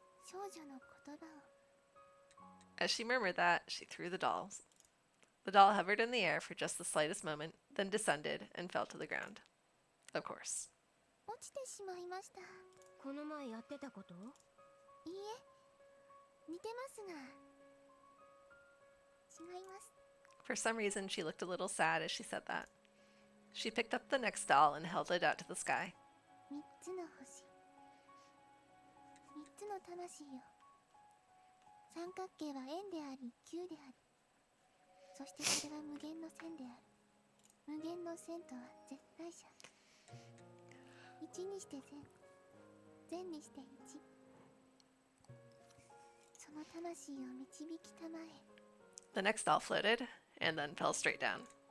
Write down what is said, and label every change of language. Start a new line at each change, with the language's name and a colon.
Japanese: 少女の言葉を。
English: As she murmured that, she threw the dolls. The doll hovered in the air for just the slightest moment, then descended and fell to the ground. Of course.
Japanese: 落ちてしまいました。この前やってたこと？いいえ、似てますが違います。
English: For some reason, she looked a little sad as she said that. She picked up the next doll and held it out to the sky.
Japanese: 三つの星、三つの魂よ。三角形は円であり球である。そしてそれは無限の線である。無限の線とは絶対者。一にして善、善にして一。その魂を導きたまえ。
English: The next doll floated and then fell straight down.